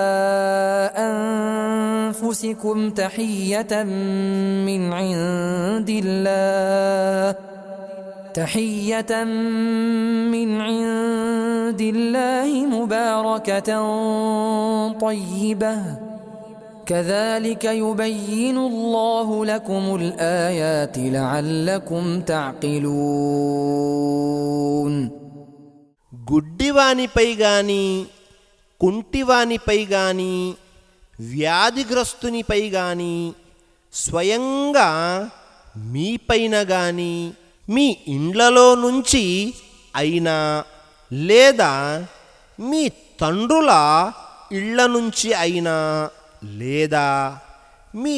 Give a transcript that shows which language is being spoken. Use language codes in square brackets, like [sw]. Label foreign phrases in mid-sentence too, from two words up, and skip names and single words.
[ar] أنفسكم تحية من عند الله مباركة طيبة كذلك يبين الله لكم الآيات لعلكم تعقلون. [te] గుడ్డివానిపై గాని, కుంటివానిపై గాని, వ్యాధిగ్రస్తునిపై గాని, స్వయంగా మీపైన గాని, మీ ఇండ్లలో నుంచి అయినా లేదా మీ తండ్రుల ఇళ్ల నుంచి అయినా లేదా మీ